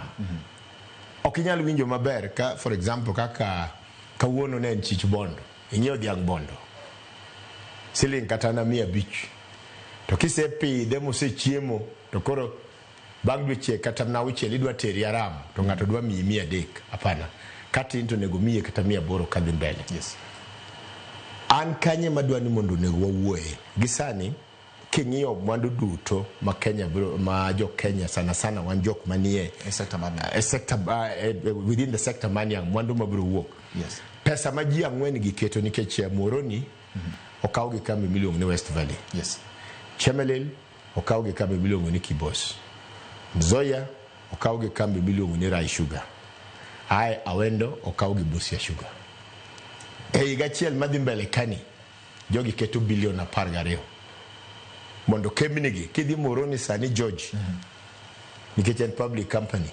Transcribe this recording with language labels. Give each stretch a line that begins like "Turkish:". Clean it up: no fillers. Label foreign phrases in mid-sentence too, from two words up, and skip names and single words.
Luo (Kenya and Tanzania): Ok inyal winjo maber ka for example kaka kawuono ne en chich bondo, ing'iewo dhiang' bondo siling kata na 500, to kisepidhe mosechiemo to koro bang' dweche kata na 6 idwa teri aram to ng'ato dwa miyi 300. Hapana, katin to nego miye kata 800 kadhi mbele. Yes. An kanye madwa ni mondo nego wawuoye gisani king'iyo mwandu duto ma Kenya ma jo Kenya sana wan jok manie
English: within the sector
Luo (Kenya and Tanzania): mania mwandu mabiro wuok. Yes. Pesa ma ji ang'wen giketo nikech Moroni okaw gi kambi miluongo ni West Valley. Yes. Chemelil okaw gi kambi miluongo ni Kibos. Nzoia okaw gi kambi miluongo ni Rai Sugar. Awendo okaw gi Busia Sugar. Higa achiel madhi mbele kani jogi keto bilion 12 mondo kembnigi kidhi Moroni sani George nikech en
English: public company.